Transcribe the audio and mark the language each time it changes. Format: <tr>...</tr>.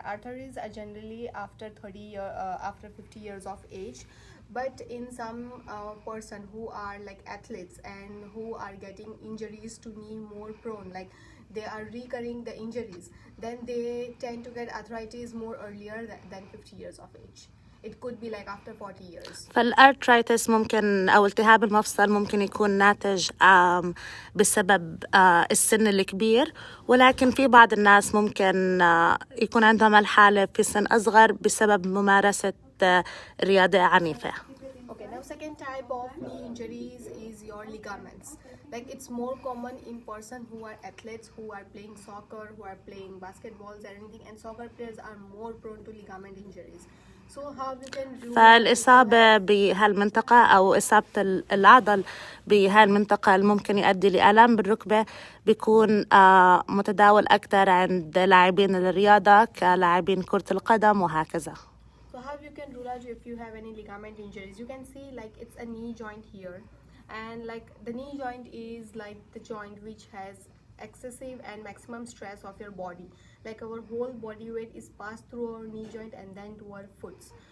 <en>Arthritis are generally after 50 years of age, but in some person who are like athletes and who are getting injuries to knee more prone, like they are recurring the injuries, then they tend to get arthritis more earlier than 50 years of age. It could be like after 40 years.</en> <ar>فالارترايتس ممكن أو التهاب المفصل ممكن يكون ناتج بسبب السن الكبير، ولكن في بعض الناس ممكن يكون عندهم الحالة في سن أصغر بسبب ممارسة رياضة عنيفة.</ar> <en>Okay, now second type of knee injuries is your ligaments. Like it's more common in person who are athletes, who are playing soccer, who are playing basketballs or anything, and soccer players are more prone to ligament injuries. So how you can do</en> <ar>فالإصابة بهالمنطقة أو إصابة العضل بهالمنطقة الممكن يؤدي لآلام بالركبة بيكون متداول أكثر عند لاعبين الرياضة كلاعبين كرة القدم وهكذا.</ar> <en>So how you can rule out if you have any ligament injuries? You can see like it's a knee joint here, and like the knee joint is like the joint which has excessive and maximum stress of your body. Like our whole body weight is passed through our knee joint and then to our foots.</en>